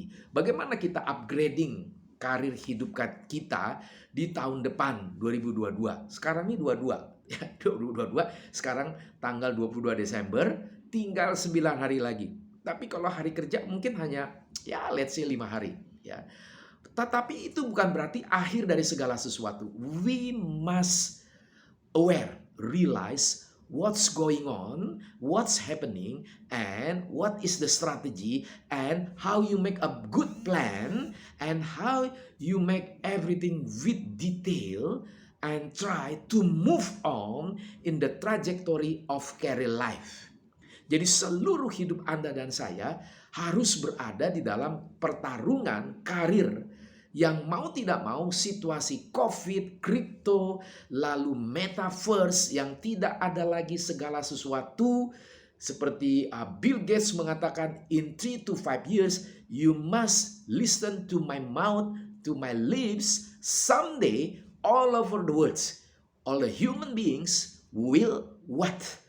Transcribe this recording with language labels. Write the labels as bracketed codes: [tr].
[id] Bagaimana kita upgrading karir hidup kita di tahun depan 2022. Sekarang ini 22 ya, 2022. Sekarang tanggal 22 Desember, tinggal 9 hari lagi. Tapi kalau hari kerja mungkin hanya ya [en] let's say [id] 5 hari ya. Tetapi itu bukan berarti akhir dari segala sesuatu. [en] We must aware, realize what's going on, what's happening, and what is the strategy, and how you make a good plan, and how you make everything with detail, and try to move on in the trajectory of career life. [id] Jadi seluruh hidup Anda dan saya harus berada di dalam pertarungan karir yang mau tidak mau situasi COVID, kripto, lalu metaverse yang tidak ada lagi segala sesuatu Seperti Bill Gates mengatakan, [en] in 3 to 5 years, you must listen to my mouth, to my lips. Someday, all over the world, all the human beings will what?